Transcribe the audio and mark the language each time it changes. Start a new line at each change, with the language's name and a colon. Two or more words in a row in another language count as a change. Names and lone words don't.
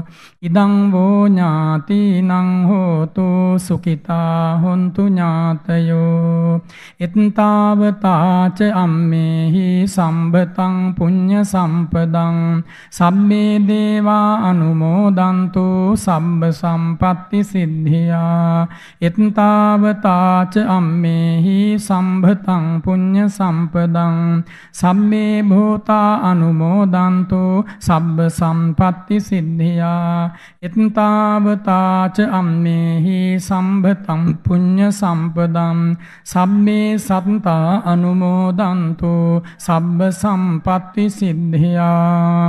Pali: ඉදං වෝ ඥාතිනං හෝතු සුඛිතා හොන්තු ඥාතයෝ. එත්තාවතාච අම්මේහි සම්බතං පුඤ්ඤ සම්පදං සම්මේ දේවා අනුමෝදන්තු සම්බ සම්පatti සිද්ධියා. එත්තාවතාච අම්මේහි සම්බතං පුඤ්ඤ සම්පදං සම්මේ භූතා අනුමෝදන්තු සබ්බ සම්පatti සිද්ධියා. එත්තාවතාච අම්මේහි සම්බතං පුඤ්ඤ සම්පදං සම්මේ සත්තා අනුමෝදන්තු සබ්බ සම්පatti සිද්ධියා.